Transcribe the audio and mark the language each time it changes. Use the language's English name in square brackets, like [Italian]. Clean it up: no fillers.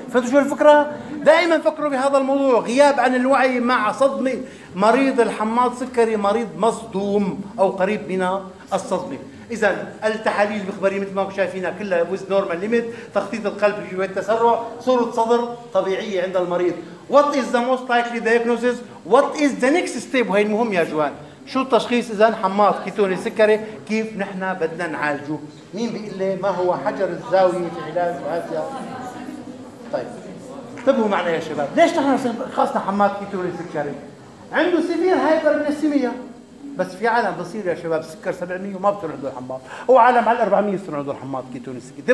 [Arabic] فأنتوا شو الفكرة؟ دائما فكروا بهذا الموضوع، غياب عن الوعي مع صدمة. مريض الحماض سكري مريض مصدوم أو قريب من الصدمة. إذا التحاليل المخبرية مثل ما شايفينها كلها وز نورمال ليميت، تخطيط القلب في التسرع، صورة صدر طبيعية عند المريض. [English] What is the most likely diagnosis? What is the next step? [Arabic] وهي المهم يا جوان. شو التشخيص إذا حماض كيتوني سكري؟ كيف نحن بدنا نعالجه؟ مين بيقول لي ما هو حجر الزاوية في علاج وهذا؟ طيب انتبهوا معنا يا شباب، ليش نحن خاصنا حماض كيتوني سكري؟ عنده سيفير هايبرجلايسيميا، بس في عالم بصير يا شباب سكر 700 وما بتروح عنده الحماض، وعالم على 400 يصير عنده الحماض كيتوني سكري.